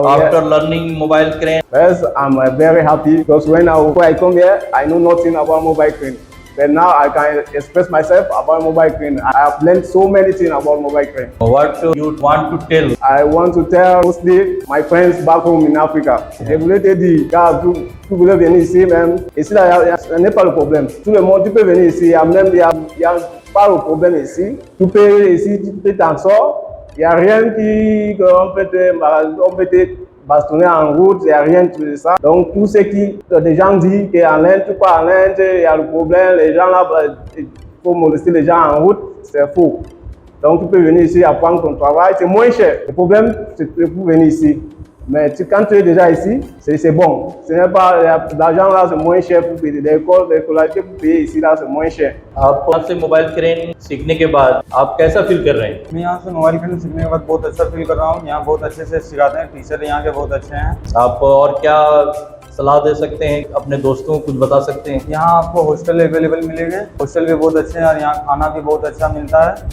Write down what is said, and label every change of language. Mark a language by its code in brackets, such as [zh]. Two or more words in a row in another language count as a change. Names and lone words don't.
[en] after learning mobile crane? Yes, I'm very happy because when I come here, I know nothing about mobile crane. But now I can express myself about mobile crane. I have learned so many things about mobile crane. What you want to tell? I want to tell mostly my friends back home in Africa. [fr] They voulaient te dire, car tu voulais venir ici même. Ici, là, il n'y a pas le problème. Tout le monde, tu peux venir ici. Il y a pas le problème ici. Tu peux ici, tu peux t'en sortir. Il n'y a rien qu'on peut te bastonner en route, il n'y a rien de ça. Donc, tout ce qui, des gens disent qu'en Inde, tu pars en Inde, il y a le problème, les gens là, il faut molester les gens en route, c'est faux. Donc, tu peux venir ici apprendre ton travail, c'est moins cher. Le problème, c'est pour venir ici. Mais quand tu es déjà ici, c'est bon. Ce n'est pas l'argent là, c'est moins cher pour payer. L'école, l'écolalité pour payer ici là, c'est moins cher. [hi] आप यहाँ से [en] mobile crane [hi] सीखने के बाद आप कैसा फील कर रहे हैं? मैं यहाँ से [en] mobile crane [hi] सीखने के बाद बहुत अच्छा फील कर रहा हूँ। यहाँ बहुत अच्छे से सिखाते हैं, टीचर यहाँ के बहुत अच्छे हैं। आप और क्या सलाह दे सकते हैं, अपने दोस्तों को कुछ बता सकते हैं? यहाँ आपको [en] hostel available [hi] मिलेंगे, हॉस्टल भी बहुत अच्छे हैं और यहाँ खाना भी बहुत अच्छा मिलता है।